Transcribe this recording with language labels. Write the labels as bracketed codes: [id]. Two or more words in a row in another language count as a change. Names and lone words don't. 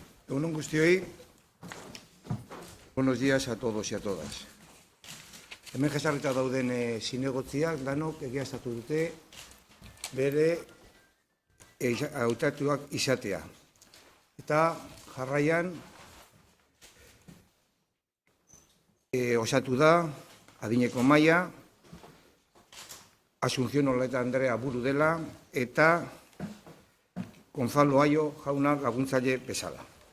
[eu] Egun on guztioi, [es] buenos días a todos y a todas. [eu] Hemen jesarrita dauden zinegotziak danok egiaztatu dute bere hautatuak izatea. Eta jarraian osatu da adineko maila, Asunción Oleta Andrea buru dela eta Gonzalo Aio jauna laguntzaile bezala.